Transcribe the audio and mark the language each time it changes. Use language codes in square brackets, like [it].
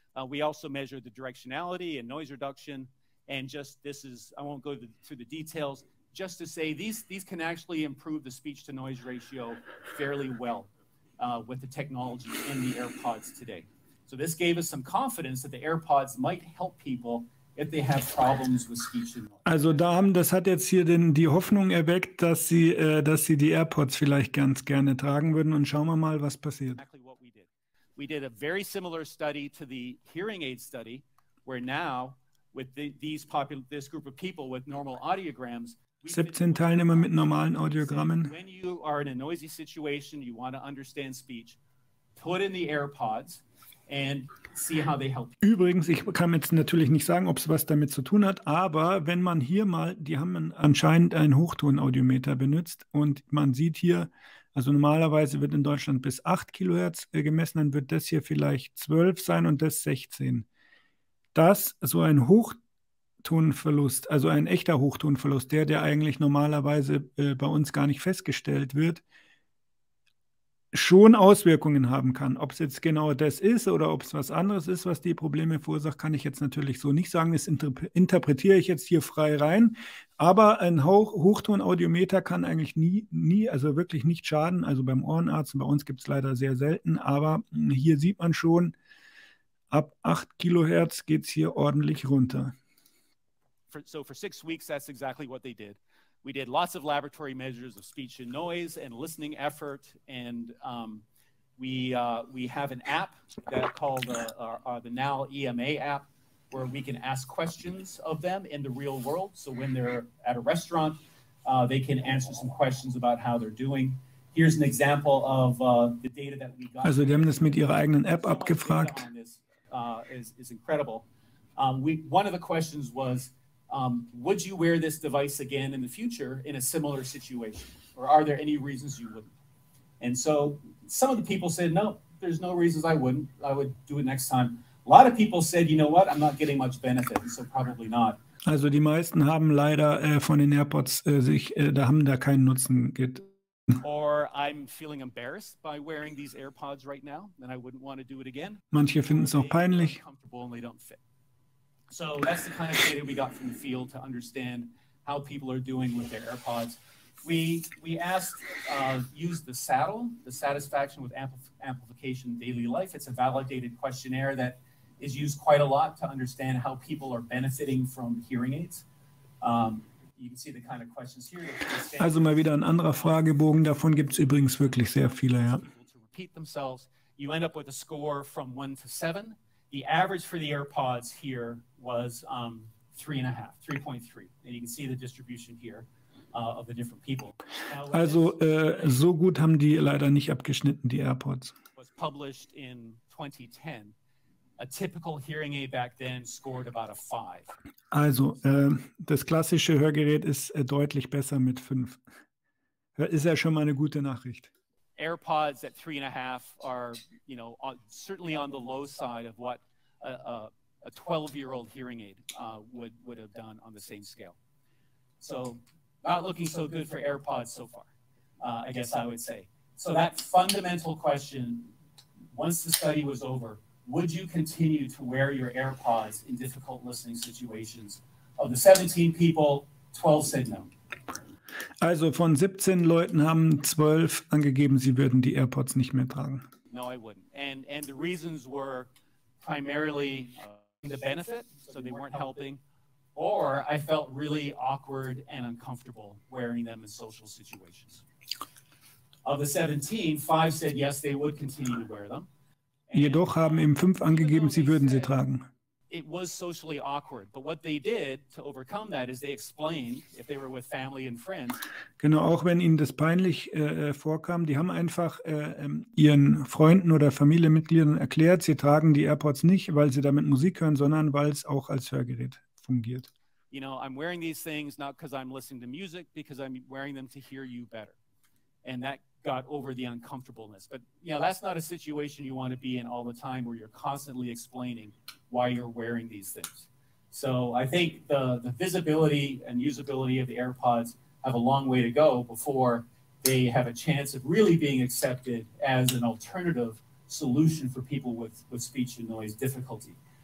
[en] We also measure the directionality and noise reduction, and I won't go through the details, just to say these can actually improve the speech to noise ratio fairly well with the technology in the AirPods today. So this gave us some confidence that the AirPods might help people if they have problems with speech and noise. [de] Also das hat jetzt hier die Hoffnung erweckt, dass sie die AirPods vielleicht ganz gerne tragen würden, und schauen wir mal, was passiert. [en] Exactly what we did. We did a very similar study to the hearing aid study, where now with this group of people with normal audiograms, [de] 17 Teilnehmer mit normalen Audiogrammen. [en] When you are in a noisy situation, you want to understand speech, put in the AirPods and see how they help you. [de] Übrigens, ich kann jetzt natürlich nicht sagen, ob es was damit zu tun hat, aber wenn man hier mal, die haben anscheinend einen Hochtonaudiometer benutzt, und man sieht hier, also normalerweise wird in Deutschland bis 8 Kilohertz gemessen, dann wird das hier vielleicht 12 sein und das 16. Das, so ein Hochtonverlust, also ein echter Hochtonverlust, der eigentlich normalerweise bei uns gar nicht festgestellt wird, schon Auswirkungen haben kann. Ob es jetzt genau das ist oder ob es was anderes ist, was die Probleme verursacht, kann ich jetzt natürlich so nicht sagen. Das interpretiere ich jetzt hier frei rein. Aber ein Hochtonaudiometer kann eigentlich nie, also wirklich nicht schaden. Also beim Ohrenarzt, bei uns gibt es leider sehr selten. Aber hier sieht man schon, ab 8 Kilohertz geht es hier ordentlich runter. [en] So for 6 weeks, that's exactly what they did. We did lots of laboratory measures of speech and noise and listening effort, and we have an app called the Now EMA app, where we can ask questions of them in the real world. So when they're at a restaurant, they can answer some questions about how they're doing. Here's an example of the data that we got. [de] Also die haben das mit ihrer eigenen App abgefragt. [en] Is incredible. One of the questions was, would you wear this device again in the future in a similar situation? Or are there any reasons you wouldn't? And so some of the people said, no, there's no reasons I wouldn't. I would do it next time. A lot of people said, you know what, I'm not getting much benefit, so probably not. [de] Also die meisten haben leider von den AirPods haben da keinen Nutzen. [en] Or I'm feeling embarrassed by wearing these AirPods right now, and I wouldn't want to do it again. [de] Manche finden es auch peinlich. [en] And they don't fit. So that's the kind of data we got from the field to understand how people are doing with their AirPods. We asked, use the saddle, the satisfaction with amplification in daily life. It's a validated questionnaire that is used quite a lot to understand how people are benefiting from hearing aids. You can see the kind of questions here. [de] Also mal wieder ein anderer Fragebogen, davon gibt es übrigens wirklich sehr viele, ja. [en] To repeat themselves, you end up with a score from 1 to 7. The average for the AirPods here was 3.5, 3.3. And you can see the distribution here of the different people. [de] Also so gut haben die leider nicht abgeschnitten, die AirPods. [en] Was published in 2010. A typical hearing aid back then scored about a 5. [de] Also das klassische Hörgerät ist deutlich besser mit 5. Ist ja schon mal eine gute Nachricht. [en] AirPods at 3.5 are, certainly on the low side of what a 12-year-old hearing aid would have done on the same scale. So not looking so good for AirPods so far, I guess I would say. So that fundamental question, once the study was over, would you continue to wear your AirPods in difficult listening situations? Of the 17 people, 12 said no. [de] Also von 17 Leuten haben 12 angegeben, sie würden die AirPods nicht mehr tragen. [en] No, I wouldn't. And the reasons were primarily the benefit, so they weren't helping, or I felt really awkward and uncomfortable wearing them in social situations. Of the 17, 5 said yes, they would continue to wear them. [de] Jedoch haben eben 5 angegeben, sie würden sie tragen. [en] It was socially awkward, but what they did to overcome that is they explained, if they were with family and friends. [de] Genau, auch wenn ihnen das peinlich vorkam, die haben einfach ihren Freunden oder Familienmitgliedern erklärt, sie tragen die AirPods nicht, weil sie damit Musik hören, sondern weil es auch als Hörgerät fungiert. [en] You know, I'm wearing these things not because I'm listening to music, because I'm wearing them to hear you better. And that got over the uncomfortableness. But, you know, that's not a situation you want to be in all the time where you're constantly explaining why you're wearing these things. So I think the visibility and usability of the AirPods have a long way to go before they have a chance of really being accepted as an alternative solution for people with speech and noise difficulty.